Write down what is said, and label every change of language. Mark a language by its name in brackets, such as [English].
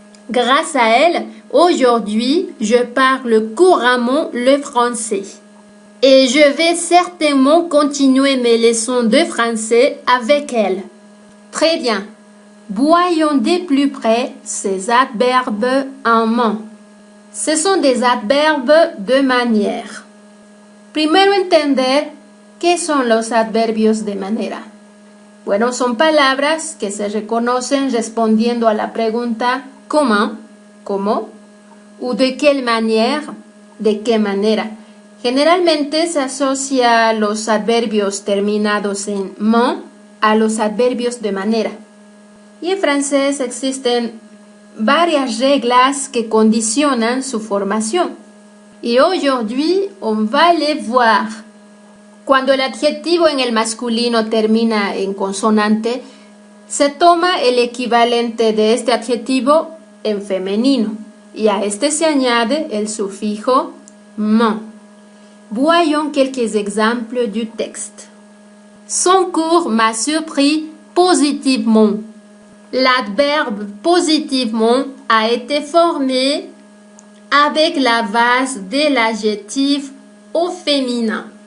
[French] Grâce à elle, aujourd'hui, je parle couramment le français. Et je vais certainement continuer mes leçons de français avec elle. Très bien. Voyons de plus près ces adverbes en ment. Ce sont des adverbes de manière. [Spanish] Primero entender qué son los adverbios de manera. Bueno, son palabras que se reconocen respondiendo a la pregunta ¿cómo? ¿Cómo? ¿O de qué manera? ¿De qué manera? Generalmente se asocia los adverbios terminados en ment a los adverbios de manera. Y en francés existen varias reglas que condicionan su formación. [French] Y aujourd'hui, on va les voir. [Spanish] Cuando el adjetivo en el masculino termina en consonante, se toma el equivalente de este adjetivo en femenino. Y a este se añade el sufijo ment. [French] Voyons quelques exemples du texte. Son cours m'a surpris positivement. L'adverbe positivement a été formé avec la base de l'adjectif au féminin.